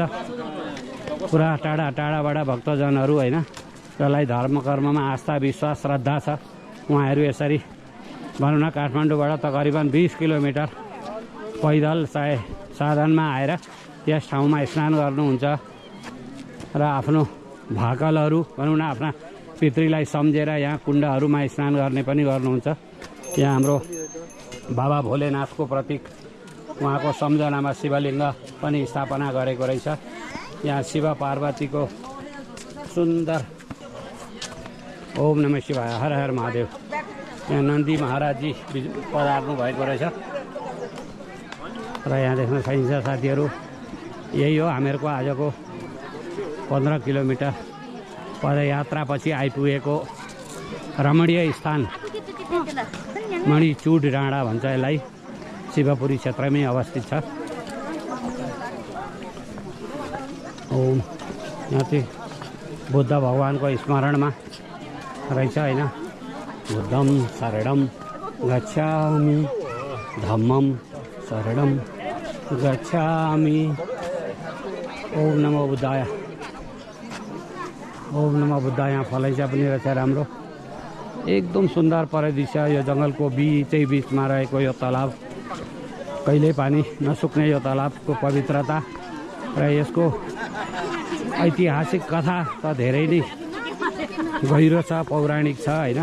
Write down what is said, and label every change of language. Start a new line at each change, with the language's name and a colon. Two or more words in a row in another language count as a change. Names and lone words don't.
Nepali: पुरा टाढा टाढाबाट भक्तजनहरू होइन, जसलाई धर्म कर्ममा आस्था विश्वास श्रद्धा छ, उहाँहरू यसरी भनौँ न काठमाडौँबाट तकरिबन 20 किलोमिटर पैदल चाहे साधनमा आएर यस ठाउँमा स्नान गर्नुहुन्छ र आफ्नो भाकलहरू भनौँ न आफ्ना पितृलाई सम्झेर यहाँ कुण्डहरूमा स्नान गर्ने पनि गर्नुहुन्छ। यहाँ हाम्रो बाबा भोलेनाथको प्रतीक, उहाँको सम्झनामा शिवलिङ्ग पनि स्थापना गरेको रहेछ। यहाँ शिव पार्वतीको सुन्दर
Sanskrit: ओम नमः शिवाय, हर हर महादेव।
Nepali: यहाँ नन्दी महाराजजी पधार्नु भएको रहेछ। र यहाँ देख्न सकिन्छ साथीहरू, यही हो हामीहरूको आजको 15 किलोमिटर पदयात्रापछि आइपुगेको रमणीय स्थान मणिचुड डाँडा भन्छ यसलाई। शिवपुरी क्षेत्रमै अवस्थित छ। ओम यहाँ चाहिँ बुद्ध भगवानको स्मरणमा रहेछ होइन।
Pali: बुद्धम शरणम गच्छामि, धम्मम शरणम गच्छामि।
Sanskrit: ओम नमो बुद्धाय, ओम नमो बुद्धाय।
Nepali: यहाँ फलैचा पनि रहेछ राम्रो, एकदम सुन्दर परिदृश्य। यो जङ्गलको बिचै बिचमा रहेको यो तलाब, कहिल्यै पानी नसुक्ने यो तालाबको पवित्रता र यसको ऐतिहासिक कथा त धेरै नै गहिरो छ, पौराणिक छ होइन।